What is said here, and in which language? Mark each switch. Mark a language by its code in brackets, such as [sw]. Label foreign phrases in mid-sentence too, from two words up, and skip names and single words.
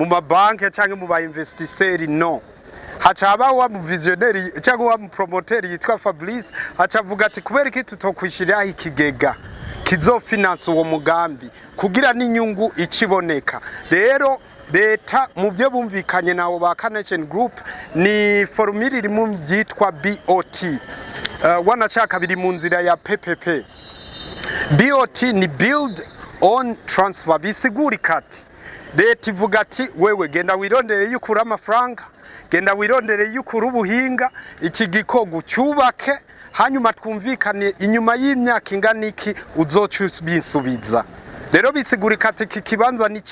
[rn] mabanke cyangwa mu ba investisseurs no hacaba wa mu visionnaire cyangwa wa mu promoteur yitwa Fabrice hacavuga ati kubera iki tutokwishirira ikigega kizofinansa uwo mugambi kugira n'inyungu ikiboneka rero leta mu byo bumvikanye na Ubaka Nation Group ni formule iri mu byitwa BOT wanashaka biri mu nzira ya PPP BOT ni [en] build on transfer [rn] bisiguri kati leta ivuga ati wewe genda wirondere yukura amafaranga genda wirondere yukura ubuhinga iki gikogo cyubake hanyuma twumvikane inyuma y'imyaka ingana iki uzocubinsubiza rero bisigurika ati iki kibanza ni